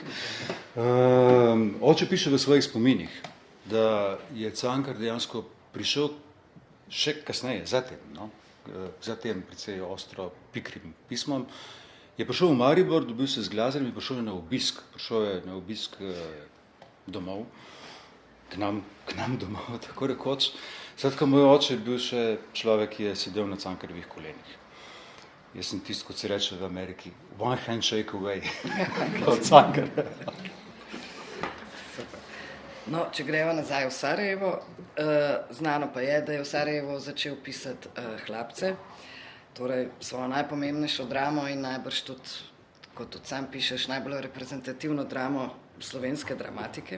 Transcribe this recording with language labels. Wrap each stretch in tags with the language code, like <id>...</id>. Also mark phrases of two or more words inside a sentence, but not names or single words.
<sl>Oče piše v svojih spominih, da je Cankar dejansko prišel še kasneje, zatem precej ostro pikrim pismom, je prišel v Maribor, dobil se z Glazerjem in prišel je na obisk domov, k nam domov, tako rekoč. Skratka, moj oče je bil še človek, ki je sedel na Cankarjevih kolenih. Jaz sem tisto, kot se reče v Ameriki,</sl> <en>one handshake away od Cankarja.</en> <sl>No, če gremo nazaj v Sarajevo, znano pa je, da je v Sarajevo začel pisati Hlapce, torej svojo najpomembnejšo dramo in najbrž tudi, kot tudi sam pišeš, najbolj reprezentativno dramo slovenske dramatike.</sl>